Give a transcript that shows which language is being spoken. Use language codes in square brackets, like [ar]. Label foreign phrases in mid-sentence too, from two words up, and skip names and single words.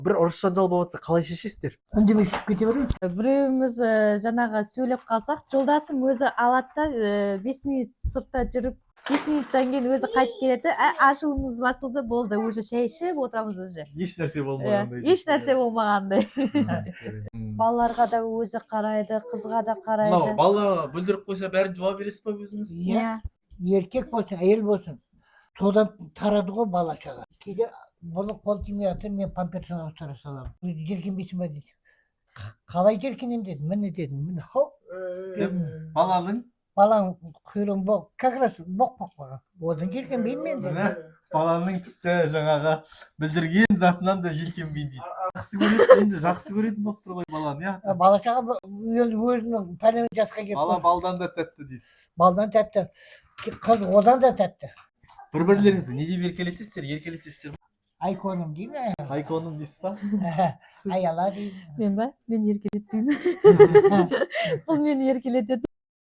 [ky] Бир уруш жанжал болуп атса калай чечесиздер? [kk] Үндемей шығып кете береміз. [ky] Бирөөбүз жанагы сүйлөп калсак, жолдашым өзү алат да 5 мүнөт сыртта жүрүп, 5 мүнөттөн кийин өзү кайтып келет да, ашуубуз басылды, болду, уже чай ичип отурабыз уже. Эч нерсе болмагандай. Эч нерсе болмагандай. Балаларга да өзү карайды, кызга да карайды. Мына бала бүлдүрүп койсо бәрин жууа бересизби өзүңүз? [kk] Иә. Еркек болсын, әйел болсын. Содан тарады ғой бала шаға. Кейде бұны қол тимей жатыр, мен памперсін ауыстыра саламын. Жеркенбейсің ба дейді. Қалай жеркенем дедім, міне дедім, міне хоп. Баланын Баланың құйрығын боқ, [ru] как раз [kk] боқ қалған. Одан жеркенбеймін мен дедім. [ky] баланын типти жаңағы билдирген затынан да желкенбейм дейт. Жакшы көрөт, энди жакшы көрөтүн болуп туруп баланы, я. [kk] Бала шаға өзінің пәлен жасқа келіп. Бала балдан да тәтті дейсіз. Балдан тәтті. Қыз одан да тәтті. Бір-бірлеріңізді не деп еркелетесіздер? Еркелетесіздер ме? Айконым деймін. Айконым дейсіз ба? Аяла деймін. Мен ба? Мен еркелетпейм. [ky] Бул мени еркелетет.